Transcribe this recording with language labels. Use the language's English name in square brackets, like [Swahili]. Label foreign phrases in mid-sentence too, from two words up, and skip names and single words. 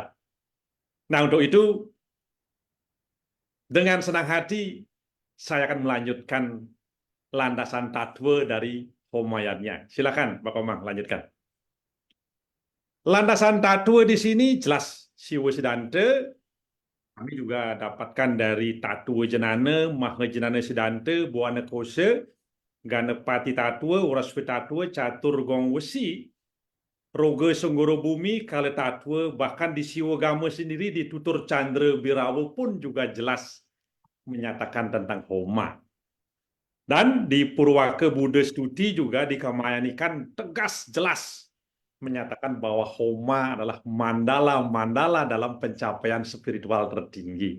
[Indonesian] Nah, untuk itu dengan senang hati saya akan melanjutkan landasan tatwa dari Homayatnya. Silakan Pak Komang lanjutkan. Landasan tatwa di sini jelas Siwa Siddhanta. Kami juga dapatkan dari Tatwa Jenana, Mahajenana Siddhanta, Buana Kosa, Ganapati Tatwa, Uraswa Tatwa, Catur Gong Wesi, Roga Senggoro Bumi, Kala Tatwa, bahkan di Siwagama sendiri di Tutur Candra Birawa pun juga jelas menyatakan tentang Homa. Dan di Purwaka Buddha Stuti juga dikamayanikan tegas jelas menyatakan bahwa Homa adalah mandala-mandala dalam pencapaian spiritual tertinggi.